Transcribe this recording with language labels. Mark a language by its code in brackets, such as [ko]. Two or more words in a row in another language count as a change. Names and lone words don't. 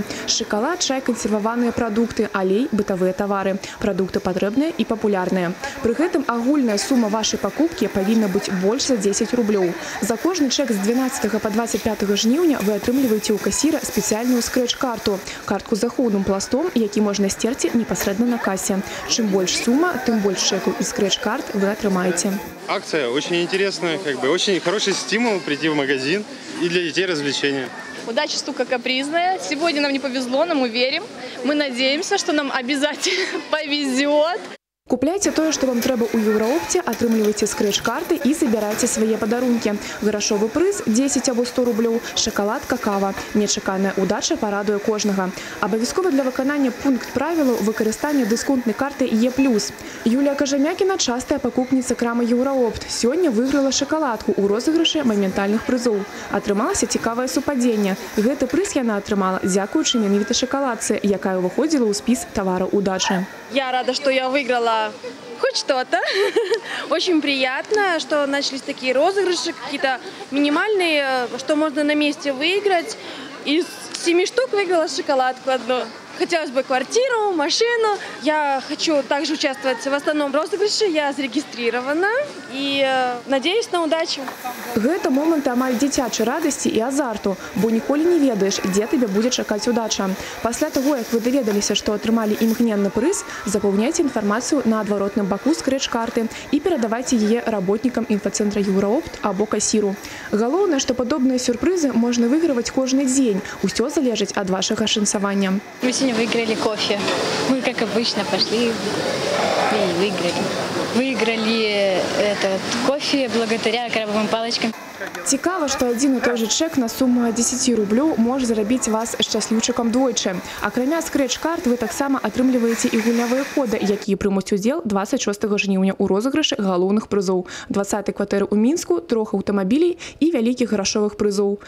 [be] Шакалад, чай, кансерваваныя прадукты, алей, бытавыя тавары. Прадукты патрэбныя і папулярныя. Пры гэтым агульная сума вашай пакупкі павінна быць больш за 10 рублёў. За кожны чэк з 12 па 25 жніўня вы атрымліваеце ў касіра спецыяльную скрэч-карту. Картку з заходным пластом, які можна стерці [ru] непосредственно на кассе. Чем больше сумма, тем больше чеков и скретч-карт вы отрымаете. Акция очень интересная, очень хороший стимул прийти в магазин и для детей развлечения. Удача штука капризная. Сегодня нам не повезло, но мы верим. Мы надеемся, что нам обязательно повезет. [be] Купляйте тое, што вам трэба ў Еўраопце, атрымлівайце скрэч-карты і забірайце свае падарункі. Грашовы прыз 10 або 100 рублёў, шакалад, какава. Нечаканая удача парадуе кожнага. Абавязкова для выканання пункт правілаў выкарыстання дысконтнай карты Е+. Юлія Кажамякіна – частая пакупніца крамы Еўраопт. Сёння выйграла шакаладку ў розыгрышы моментальных прызоў. Атрымалася цікавае супадзенне. Гэты прыз яна атрымала дзякуючы менавіта шакаладцы, якая ўваходзіла ў спіс тавараў удачы. [ru] Я рада, что я выиграла хоть что-то. Очень приятно, что начались такие розыгрыши, какие-то минимальные, что можно на месте выиграть. Из 7 штук выиграла шоколадку одну. Хотелось бы квартиру, машину. Я хочу также участвовать в основном розыгрыше. Я зарегистрирована и надеюсь на удачу. [be] Гэта моманты амаль дзіцячай радасці і азарту, бо ніколі не ведаеш, дзе тебе будзе чакаць удача. Пасля таго, як вы даведаліся, што атрымалі імгненны прыз, запаўняйце інфармацыю на адваротным баку скрэч-карты і перадавайце яе работнікам інфацэнтра Еўраопт або касіру. Галоўнае, што падобныя сюрпрызы можна выйграваць кожны дзень. Усё залежыць ад вашага шансавання. [ru] Мы сегодня выиграли кофе. Мы, как обычно, пошли и выиграли. Выиграли этот кофе благодаря крабовым палочкам. [be] Цікава, што адзін і той жа чэк на суму 10 рублёў можа зрабіць вас шчасліўчыкам двойчы. Акрамя скрэч-карт вы таксама атрымліваеце і гульнявыя коды, якія прымуць удзел 26 жніўня ў розыгрышы галоўных прызоў, 20-й кватэры ў Мінску, 3 аўтамабілей і вялікіх грашовых прызоў.